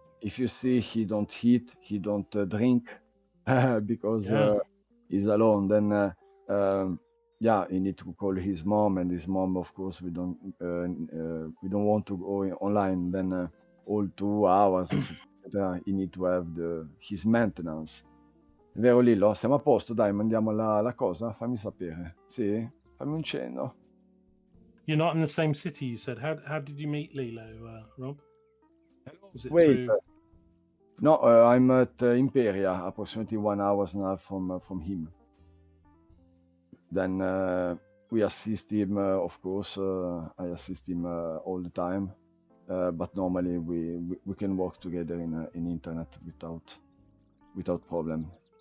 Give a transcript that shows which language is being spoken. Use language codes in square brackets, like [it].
[en] If you see he don't eat, he don't drink because he's alone, then he need to call his mom, and his mom, of course, we don't want to go online. Then all 2 hours, etc. He need to have his maintenance. [it] Vero Lillo? Siamo a posto, dai, mandiamo la cosa? Fammi sapere. Sì? Fammi un cenno. [en] You're not in the same city, you said. How did you meet Lilo, Rob? Was it Wait. through... No, I'm at Imperia, approximately 1 hour and a half from him. Then we assist him, of course. I assist him all the time, but normally we can work together in internet without problem.